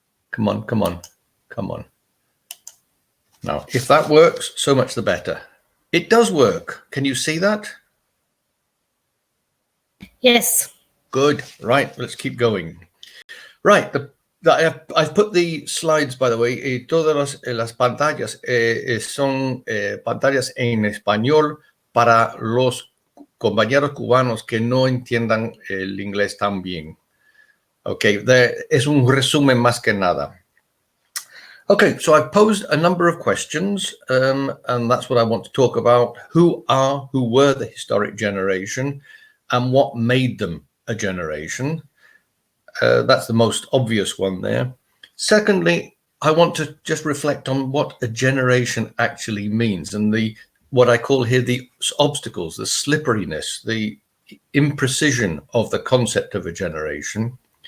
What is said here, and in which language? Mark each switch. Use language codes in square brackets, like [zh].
[en] Come on, come on, come on. Now, if that works, so much the better. It does work. Can you see that? Yes. Good. Right. Let's keep going. Right. I've put the slides, by the way. [es] Todas las pantallas son pantallas en español para los compañeros cubanos que no entiendan el inglés tan bien. Okay, es un resumen más que nada. [en] Okay, so I've posed a number of questions, and that's what I want to talk about. Who were the historic generation, and what made them a generation? That's the most obvious one there. Secondly, I want to just reflect on what a generation actually means, and what I call here the obstacles, the slipperiness, the imprecision of the concept of a generation.